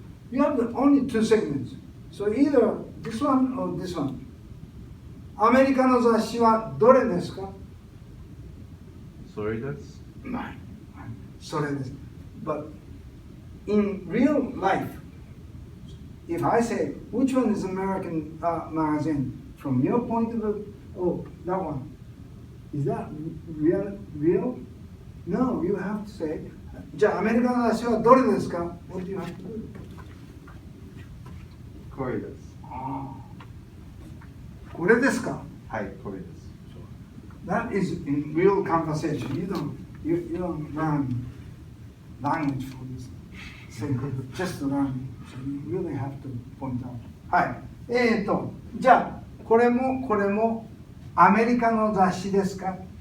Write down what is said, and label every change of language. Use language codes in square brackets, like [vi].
[en] You have only two segments. So either this one or this one. [ja] アメリカの雑誌はどれですか？それです。ない。それです。 [en] But in real life, if I say, which one is American magazine? From your point of view, oh, that one. Is that real? No, you have to say, [ja] じゃあアメリカの雑誌はどれですか？ [en] What do you have to do? [ja] これです。これですか？はい、これです。 [en] That is in real conversation. You don't learn language for this. Just to learn. So you really have to point out. [ja] はい。じゃあこれもアメリカの雑誌ですか？